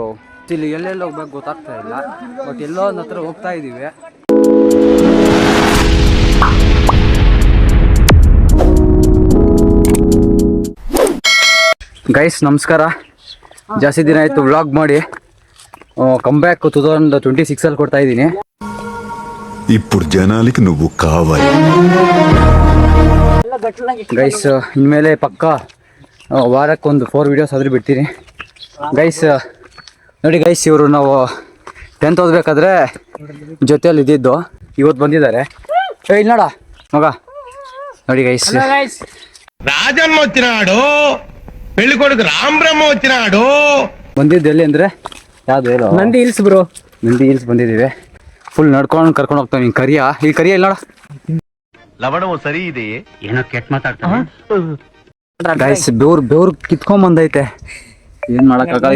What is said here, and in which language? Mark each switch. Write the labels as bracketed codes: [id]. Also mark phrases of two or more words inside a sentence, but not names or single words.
[kn] ಇಲ್ಲಿ ಎಲ್ಲೆಲ್ಲಿ ಹೋಗ್ಬೇಕು ಗೊತ್ತಾಗ್ತಾ ಇಲ್ಲ, ಬಟ್ ಎಲ್ಲೋ ಒಂದು ಹತ್ರ ಹೋಗ್ತಾ ಇದ್ದೀವಿ. ಗೈಸ್ ನಮಸ್ಕಾರ. ಜಾಸ್ತಿ ದಿನ ಆಯಿತು ವ್ಲಾಗ್ ಮಾಡಿ. ಕಂಬ್ಯಾಕ್ 2026 ಕೊಡ್ತಾ ಇದ್ದೀನಿ. [te] ఇప్పుడు జనాలకి నువ్వు కావాలి [kn] ಗೈಸ್. ಇನ್ಮೇಲೆ ಪಕ್ಕ ವಾರಕ್ಕೊಂದು 4 ವಿಡಿಯೋಸ್ ಆದರೂ ಬಿಡ್ತೀನಿ ಗೈಸ್. ನೋಡಿ ಗೈಸ್, ಇವರು ನಾವು 10th ಓದಬೇಕಾದ್ರೆ ಜೊತೆಯಲ್ಲಿ ಇದ್ದಿದ್ದು, ಇವತ್ತು ಬಂದಿದ್ದಾರೆ. ಇಲ್ಲಿ ನೋಡ ಮಗ, ನೋಡಿ ಗೈಸ್. [te] రాజమ్మ వచ్చినాడు, పెళ్లి కొడుకు రాంబ్రహ్మ వచ్చినాడు. [kn] ಬಂದಿದ್ದು ಎಲ್ಲಿ ಅಂದ್ರೆ ಯಾವ್ದು ಹೇಳೋ, ನಂದಿ ಹಿಲ್ಸ್ ಬ್ರೋ. ನಂದಿ ಹಿಲ್ಸ್ ಬಂದಿದ್ದೀವಿ. ಫುಲ್ ನಡ್ಕೊಂಡು ಕರ್ಕೊಂಡು ಹೋಗ್ತಾವೆ. ನೀನು ಕರಿಯ ಈ ಕರಿಯ ಇಲ್ಲ ನೋಡ. ಲವಣವು ಸರಿ ಇದೆಯೇ? ಏನೋ ಕೆಟ್ಟ ಮಾತಾಡ್ತಾನೆ ಗೈಸ್. ಬೆವ್ರು ಕಿತ್ಕೊಂಡ್ ಬಂದೈತೆ, ಏನ್ ಮಾಡಕ್ಕಾಗಲ್ಲ.